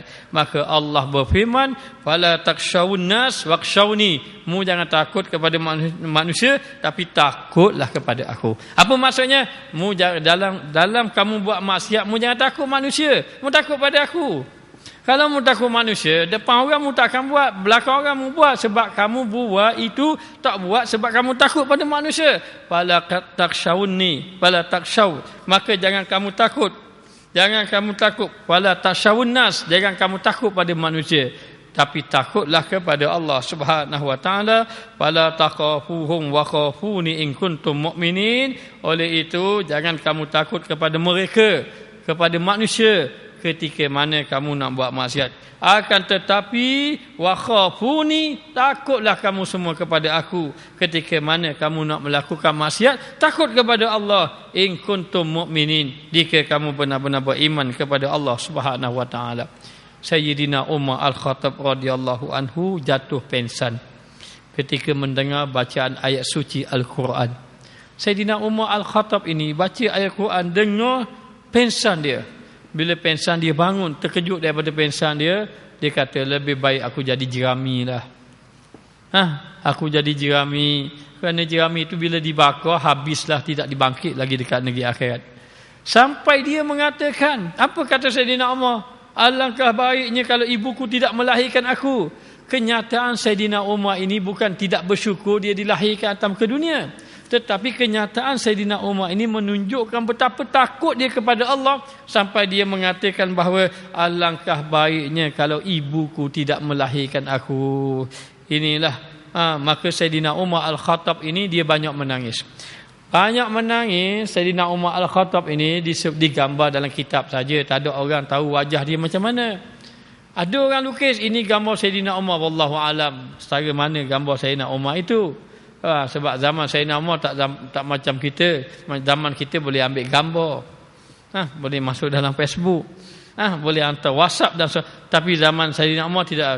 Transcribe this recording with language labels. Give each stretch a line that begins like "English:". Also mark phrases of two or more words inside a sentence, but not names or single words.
Malay: Maka Allah berfirman,
Arabic: فلا تخشوا الناس واخشون.
Malay: Mu jangan takut kepada manusia, tapi takutlah kepada aku. Apa maksudnya? Mu dalam kamu buat maksiat, mu jangan takut manusia, mu takut pada aku. Kalau mu takut manusia, depan orang mu tak akan buat, belakang orang mu buat, sebab kamu buat itu tak buat sebab kamu takut pada manusia.
Arabic: فلا تخشوني، فلا تخشوا.
Malay: Maka jangan kamu takut. Jangan kamu takut.
Arabic: فلا تخشوا الناس,
Malay: jangan kamu takut pada manusia, tapi takutlah kepada Allah
Arabic: سبحانه وتعالى. فلا تخافوهم وخافون إن كنتم مؤمنين.
Malay: Oleh itu jangan kamu takut kepada mereka, kepada manusia, ketika mana kamu nak buat maksiat. Akan tetapi
Arabic: وخافون,
Malay: takutlah kamu semua kepada aku ketika mana kamu nak melakukan maksiat. Takut kepada Allah,
Arabic: إن كنتم مؤمنين,
Malay: jika kamu benar-benar beriman kepada Allah
Arabic: سبحانه وتعالى.
Malay: Sayyidina Umar Al-Khattab
Arabic: رضي الله عنه
Malay: jatuh pingsan ketika mendengar bacaan ayat suci Al-Quran. Sayyidina Umar Al-Khattab ini baca ayat Quran, dengar, pingsan dia. Bila pingsan dia bangun, terkejut daripada pingsan dia, dia kata, lebih baik aku jadi jerami lah. Aku jadi jerami. Kerana jerami itu bila dibakar, habislah, tidak dibangkit lagi dekat negeri akhirat. Sampai dia mengatakan, apa kata Sayyidina Umar? Alangkah baiknya kalau ibuku tidak melahirkan aku. Kenyataan Sayyidina Umar ini bukan tidak bersyukur dia dilahirkan atas ke dunia, tetapi kenyataan Sayyidina Umar ini menunjukkan betapa takut dia kepada Allah, sampai dia mengatakan bahawa alangkah baiknya kalau ibuku tidak melahirkan aku. Inilah maka Sayyidina Umar Al-Khattab ini dia banyak menangis. Banyak menangis. Sayyidina Umar Al-Khattab ini digambar dalam kitab saja, tak ada orang tahu wajah dia macam mana. Ada orang lukis, ini gambar Sayyidina Umar,
Arabic: والله أعلم
Malay: setara mana gambar Sayyidina Umar itu. Sebab zaman Sayyidina Umar tak macam kita. Zaman kita boleh ambil gambar, boleh masuk dalam Facebook, boleh hantar WhatsApp dan tapi zaman Sayyidina Umar tidak.